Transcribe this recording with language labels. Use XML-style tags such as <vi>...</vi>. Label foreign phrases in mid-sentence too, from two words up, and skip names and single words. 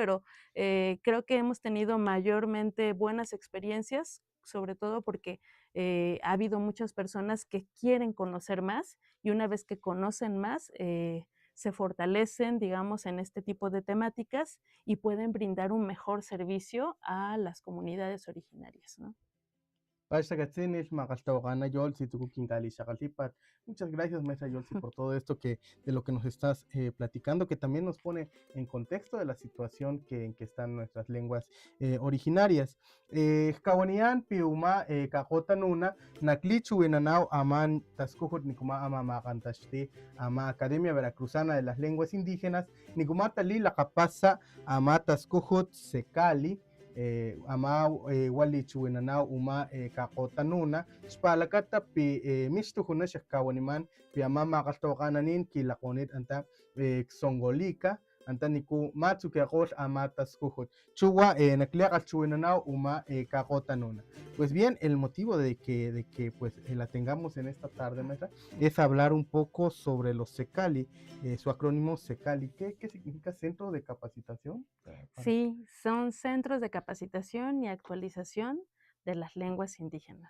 <es>Pero creo que hemos tenido mayormente buenas experiencias, sobre todo porque ha habido muchas personas que quieren conocer más y una vez que conocen más, se fortalecen, digamos, en este tipo de temáticas y pueden brindar un mejor servicio a las comunidades originarias, ¿no? Muchas gracias, maestra Yolsi, por todo esto de lo que nos estás platicando, que también nos pone en contexto de la situación en que están nuestras lenguas originarias.</es> <top>Kawanian, Piuma, Kakota Nuna, Naklichu, Winanao, Aman, Taskuhut, Nikuma, Ama, Kantashti, Ama,</top> <es>Academia Veracruzana de las Lenguas Indígenas,</es> <top>Nikumata Lila Kapasa, Ama, Taskuhut, Secali, ama wali chuinana uma kakotanuna spalakata pi mistu huna shakawaniman pi ama makaltokananin kilakonit anta songolika anta niku matsu que agos ama taskuhut chuwa nakliakal chuinana uma kakotanuna.</top> <es>Pues bien, el motivo de que pues la tengamos en esta tarde, maestra, es hablar un poco sobre los SECALI, su acrónimo SECALI. ¿Qué significa? ¿Centro de capacitación? Sí, son centros de capacitación y actualización de las lenguas indígenas.</es>